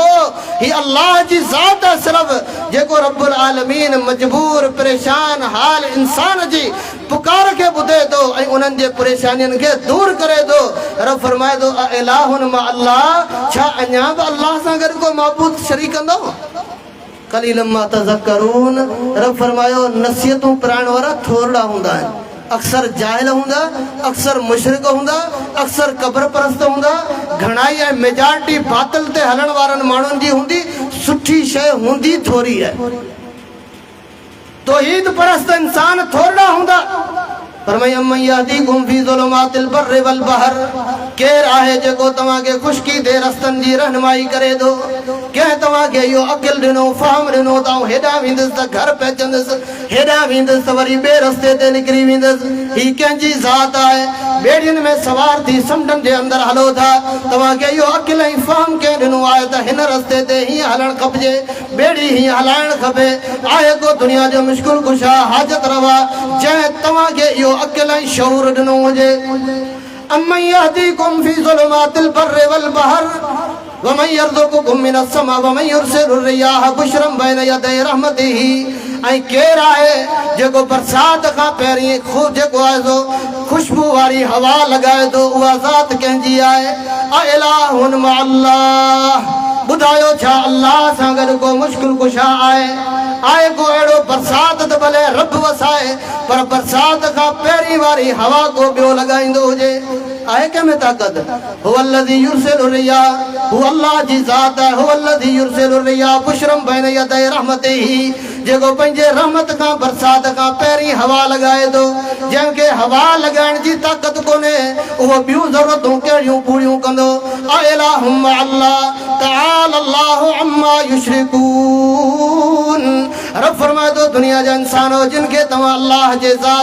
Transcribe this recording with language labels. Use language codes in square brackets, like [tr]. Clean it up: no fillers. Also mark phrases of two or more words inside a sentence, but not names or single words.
[sd] ही अल्लाह जी ज़ात आहे सिर्फ़ु जेको रब्बुल आलमीन मजबूर परेशान हाल इंसान जी पुकार खे ॿुधे थो ऐं उन्हनि जे परेशानियुनि खे दूर करे थो रब फरमाए थो [ar] إله مع الله [sd] छा अञा बि अल्लाह सां गॾु को माबूद शरीक कंदो [ar] قليلا ما تذكرون [sd] रब फरमायो नसीहतूं पिराइण वारा थोरा हूंदा आहिनि अक्सर जाहिल हूंदा अक्सर मुशरिक हूंदा अक्सर क़ब्र परस्त हूंदा घणाई ऐं मेजॉरिटी बातिल ते हलण वारनि माण्हुनि जी हूंदी सुठी शइ हूंदी थोरी आहे तौहीद परस्त इंसान थोरा हूंदा फरमाया [ar] أمن يهديكم في ظلمات البر والبحر [sd] केरु आहे जेको तव्हांखे खुश्की ते रस्तनि जी रहनुमाई करे थो कंहिं तव्हांखे इहो अक़िल ॾिनो फ़हम ॾिनो त आउं हेॾां वेंदुसि त घर पहुचंदुसि हेॾां वेंदुसि त वरी ॿिए रस्ते ते निकिरी वेंदुसि ही कंहिंजी ज़ात आहे ॿेड़ियुनि में सवार थी समुंडनि जे अंदरि हलो था तव्हांखे इहो अक़िल ऐं फ़हम कंहिं ॾिनो आहे त हिन रस्ते ते हीअं हलणु खपिजे ॿेड़ी हीअं हलाइणु खपे आहे को दुनिया जो मुश्किल कुशा हाजत रवा जंहिं तव्हांखे इहो अक़िल ऐं शऊर ॾिनो हुजे [ar] أمن يهديكم في ظلمات البر والبحر ومن يرزقكم من السماء ومن يرسل الرياح بشرا بين يدي رحمته [sd] ऐं केरु आहे जेको बरसात खां पहिरीं जेको आहे सो खुशबू वारी हवा लॻाए थो उहा ज़ात कंहिंजी आहे [ar] إله مع الله [sd] ॿुधायो छा अल्लाह सां गॾु को मुश्किल कुशा आहे को अहिड़ो बरसात त भले रब वसाए पर बरसात खां पहिरीं वारी हवा को ॿियो लॻाईंदो हुजे आहे कंहिंमें ताक़त [ar] هو الذي يرسل [sd] रियाह हू अल्लाह जी ज़ात आहे [ar] هو الذي يرسل الرياح بشرا بين يدي رحمته [sd] जेको पंहिंजे रहमत खां बरसात खां पहिरीं हवा लॻाए थो जंहिंखे हवा लॻाइण जी ताक़त कोन्हे उहो ॿियूं ज़रूरतूं कहिड़ियूं पूरियूं कंदो [ar] إله مع الله تعالى الله عما يشركون [sd] रब फरमाए थो दुनिया जा इंसानो जिन खे तव्हां अल्लाह जे ज़ात